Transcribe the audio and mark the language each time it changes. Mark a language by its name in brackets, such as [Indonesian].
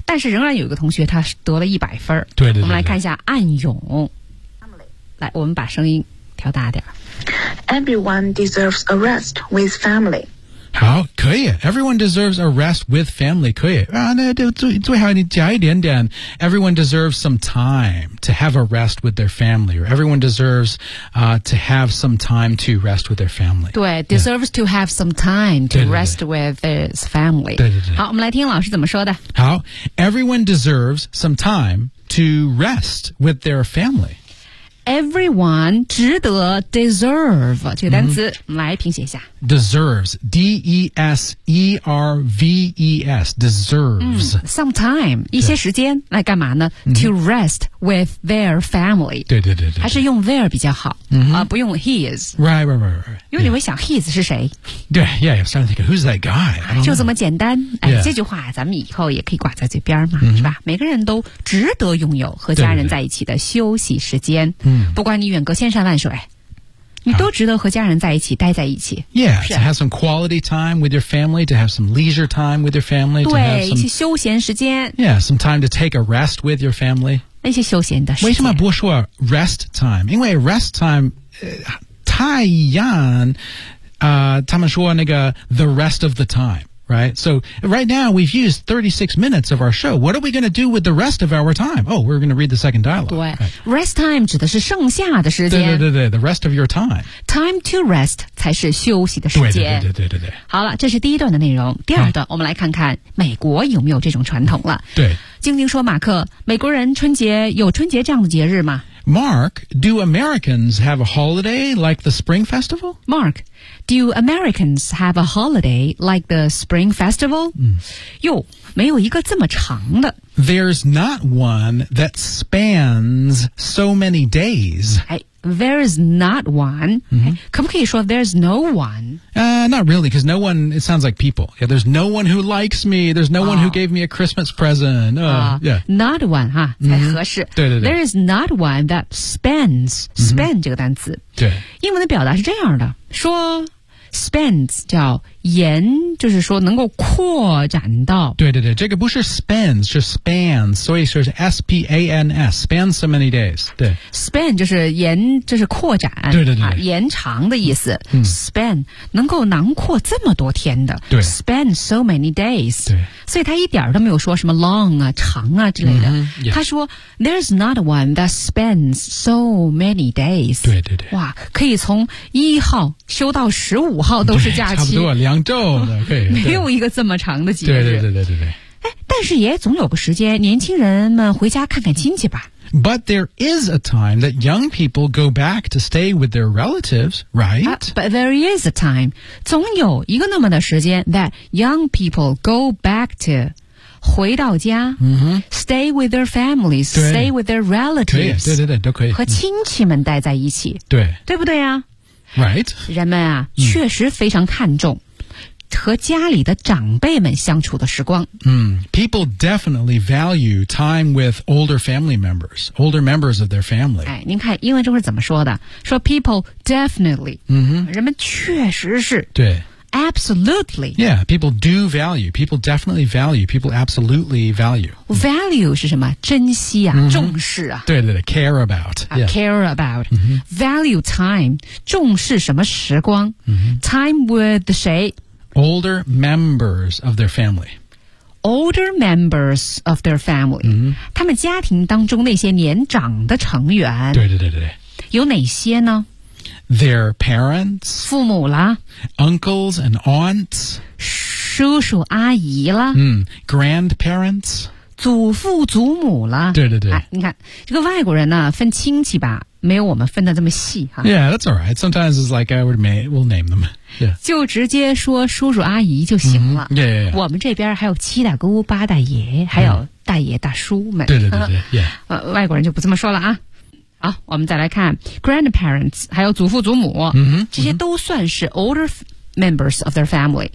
[Chinese] 但是仍然有一个同学他得了100分。对 对, 对, 对。我们来看一下暗涌。来，我们把声音调大点。 [English] Everyone deserves a rest with family. [Chinese] 好，可以。 [English] Everyone deserves a rest with family. [Chinese] 可以啊，那最好你加一点点。 [English] Everyone deserves some time to have a rest with their family. Or everyone deserves to have some time to rest with their family. [Chinese] 对、 [English] yeah. deserves to have some time to [Chinese] 对对对 [English] rest with his family. [Chinese] 对对对。好，我们来听老师怎么说的。好， [English] everyone deserves some time to rest with their family. Everyone [Chinese] 值得 [English] deserve [Chinese] 这个单词、mm-hmm. 来拼写一下 [English] deserves D-E-S-E-R-V-E-S deserves、 [Chinese] mm, [English] some time [Chinese] 一些时间来干嘛呢、mm-hmm. [English] to rest with their family [Chinese] 对对对对还是用 their 比较好、 mm-hmm. 不用 his [English] right right right, right. [Chinese] 因为你会想、 [English] yeah. [Chinese] his 是谁对 [English] yeah I'm starting to think who's that guy [Chinese] 就这么简单、 [English] yeah. [Chinese] 这句话咱们以后也可以挂在嘴边嘛、 mm-hmm. 是吧每个人都值得拥有和家人在一起的休息时间对对对嗯、不管你远隔千山万水你都值得和家人在一起待在一起 [English] Yeah, to have some quality time with your family To have some leisure time with your family [Chinese] 对 [English] to have some, [Chinese] 一些休闲时间 [English] Yeah, some time to take a rest with your family [Chinese] 那些休闲的时间为什么不说 rest time 因为 rest time、太阳、他们说那个 [English] the rest of the timeRight? So right now we've used 36 minutes of our show. What are we going to do with the rest of our time? Oh, we're going to read the second dialogue. [Chinese] 对、 [English] right. [Chinese] Rest time 指的是剩下的时间。对对对对 [English] the rest of your time. [Chinese] Time to rest 才是休息的时间。对对对对对对。好了这是第一段的内容。第二段、啊、我们来看看美国有没有这种传统了。对。晶晶说马克美国人春节有春节这样的节日吗 [English] Mark, do Americans have a holiday like the Spring Festival? Mark,Do Americans have a holiday like the Spring Festival? 哟、嗯， [Chinese] 没有一个这么长的。 [English] There's not one that spans so many days. [Chinese] 哎 [English] ，there's not one.、嗯、 [Chinese] 可不可以说 [English] there's no one? Not really, because no one, it sounds like people. Yeah, there's no one who likes me. There's no、oh. one who gave me a Christmas present. Yeah. Not one, 哈、嗯、 [Chinese] 才合适。对对对。 [English] There is not one that spans,、嗯、span [Chinese] 这个单词。对。英文的表达是这样的。说 spans 叫延就是说能够扩展到对对对这个不是 spans 是 spans 所以说是 S-P-A-N-S [English] span so many days [Chinese] 对 span 就是延就是扩展对对对、啊、延长的意思、嗯、 span 能够囊括这么多天的对 [English] span so many days [Chinese] 对所以他一点都没有说什么 long 啊长啊之类的、嗯、他说、yeah. [English] there's not one that spans so many days [Chinese] 对对对哇可以从1号休到15号都是假期差不多两周的没有一个这么长的节日对对对对对对但是也总有个时间年轻人们回家看看亲戚吧 [English] But there is a time that young people go back to stay with their relatives, right?、 But there is a time [Chinese] 总有一个那么的时间 [English] that young people go back to [Chinese] 回到家、 mm-hmm. [English] stay with their families, stay with their relatives [Chinese] 对对对都可以和亲戚们待在一起对对不对啊 [English] Right? [Chinese] 人们啊、mm. 确实非常看重和家里的长辈们相处的时光。嗯、 [English] mm, ，People definitely value time with older family members, older members of their family. [Chinese] 哎，您看英文中是怎么说的？说 [English] People definitely，嗯哼， [Chinese] 人们确实是对。 [English] Absolutely. Yeah, people do value. People definitely value. People absolutely value. [Chinese] Value 是什么？珍惜啊， [English] mm-hmm. [Chinese] 重视啊。对对对 ， [English] care about.、 Yeah. Care about.、 Mm-hmm. Value time， [Chinese] 重视什么时光、 mm-hmm. [English] ？Time with [Chinese] 谁？ [English] Older members of their family. Older members of their family.、 Mm-hmm. [Chinese] 他们家庭当中那些年长的成员。对对对对。有哪些呢 [English] ？Their parents. [Chinese] 父母啦。 [English] Uncles and aunts. [Chinese] 叔叔阿姨啦。 [English] 嗯、Grandparents. [Chinese] 祖父祖母啦。对对对、哎。你看，这个外国人呢，分亲戚吧，没有我们分的这么细哈。 [English] Yeah, that's all right. Sometimes it's like I would may, we'll name them. Yeah. [Chinese] 就直接说叔叔阿姨就行了、 [English] mm-hmm. yeah, yeah, yeah. [Chinese] 我们这边还有七大姑八大爷、 [English] mm-hmm. [Chinese] 还有大爷大叔们对对对对、 [English] yeah. [Chinese] 外国人就不这么说了啊好我们再来看 [English] grandparents [Chinese] 还有祖父祖母、 mm-hmm. 这些都算是 [English] older members of their family、